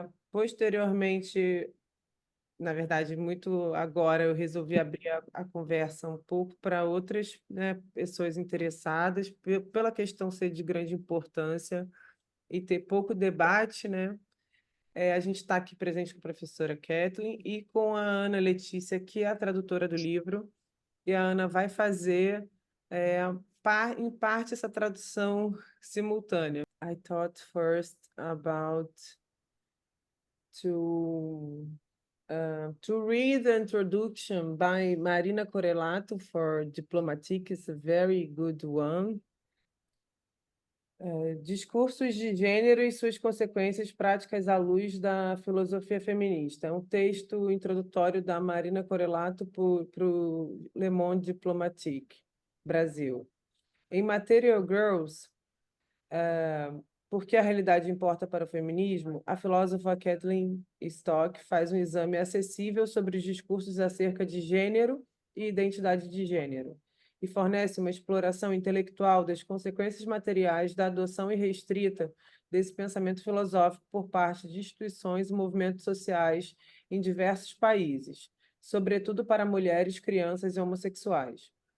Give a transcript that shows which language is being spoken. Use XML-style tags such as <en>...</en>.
<pt>Posteriormente, na verdade, muito agora, eu resolvi abrir a conversa um pouco para outras, né, pessoas interessadas, pela questão ser de grande importância e ter pouco debate, né? A gente está aqui presente com a professora Kathleen e com a Ana Letícia, que é a tradutora do livro, e a Ana vai fazer, em parte, essa tradução simultânea.</pt> <en>I thought first about to read the introduction by Marina Correlato for Diplomatique is a very good one.</en> <pt>Discursos de gênero e suas consequências práticas à luz da filosofia feminista. É um texto introdutório da Marina Correlato para o Le Monde Diplomatique, Brasil. Em Material Girls, porque a realidade importa para o feminismo, a filósofa Kathleen Stock faz um exame acessível sobre os discursos acerca de gênero e identidade de gênero, e fornece uma exploração intelectual das consequências materiais da adoção irrestrita desse pensamento filosófico por parte de instituições e movimentos sociais em diversos países, sobretudo para mulheres, crianças e homossexuais.</pt>